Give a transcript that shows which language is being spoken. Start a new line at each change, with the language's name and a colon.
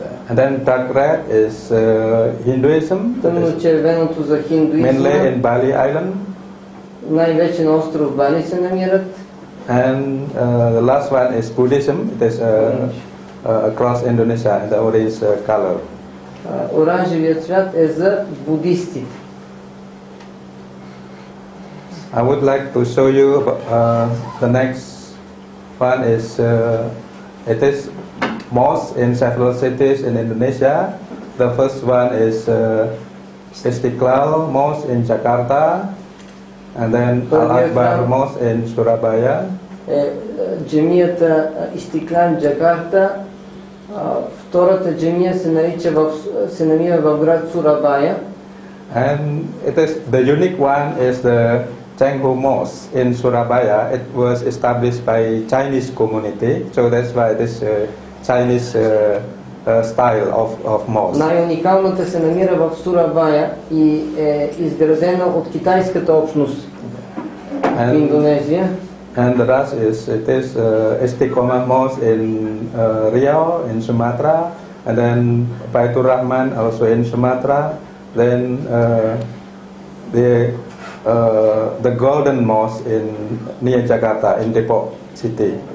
English: And then dark red is Hinduism.
Bulgarian: Тъмночервеното за хиндуизма.
English: Mainly in Bali Island.
Bulgarian: Най-вече на остров Бали се намират.
English: And the last one is Buddhism. It is across Indonesia in the orange color.
Bulgarian: Оранжевият цвят е за буддистите.
English: I would like to show you the next one is it is mosque in several cities in Indonesia. The first one is Istiqlal Mosque in Jakarta, And then Al-Akbar Mosque in Surabaya.
Bulgarian: Джамията Истиклан Джакарта. Втората джамия се намира в град Сурабая.
English: And it is the unique one is the Chenghu Mosque in Surabaya. It was established by Chinese community, so that's why this Chinese style of mosque.
Bulgarian: Най-уникалната се намира в Сурабая и е изградена от китайската общност в Индонезия.
English: And the rest it is Istiqomah Mosque in Riau in Sumatra, and then Baitur Rahman also in Sumatra. Then the Golden Mosque in near Jakarta in Depok City.